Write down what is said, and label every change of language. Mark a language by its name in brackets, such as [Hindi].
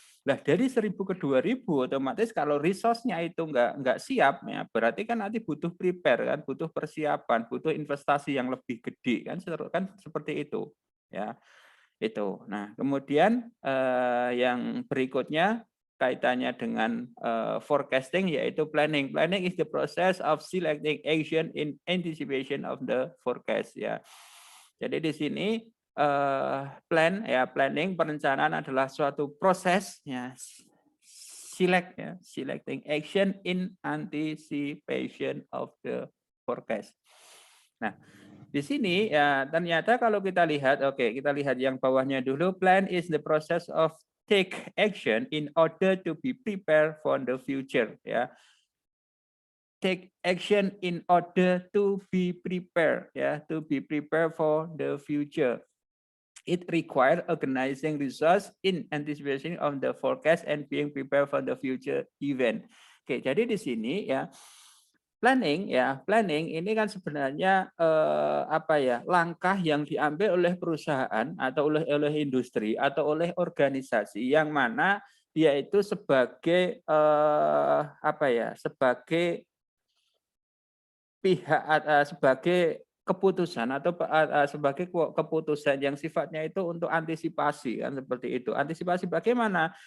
[Indonesian] Nah, dari 1.000 ke 2.000 otomatis kalau resource-nya itu nggak siap ya, berarti kan nanti butuh prepare kan, butuh persiapan, butuh investasi yang lebih gede kan seperti itu ya. Itu. Nah, kemudian yang berikutnya kaitannya dengan forecasting yaitu planning. [English] Planning is the process of selecting action in anticipation of the forecast ya. [Indonesian] Jadi di sini plan ya, planning perencanaan adalah suatu proses ya, select ya, [English] selecting action in anticipation of the forecast. [Indonesian] Nah, di sini ya ternyata kalau kita lihat, oke, kita lihat yang bawahnya dulu. [English] Plan is the process of take action in order to be prepared for the future. Ya, take action in order to be prepared. Ya, to be prepared for the future. It requires organizing resource in anticipation of the forecast and being prepared for the future event. [Indonesian] Oke, jadi di sini ya planning ini kan sebenarnya apa ya, langkah yang diambil oleh perusahaan atau oleh industri atau oleh organisasi yang mana dia itu sebagai apa ya, sebagai pihak sebagai keputusan atau sebagai keputusan yang sifatnya itu untuk antisipasi kan seperti itu. Antisipasi bagaimana?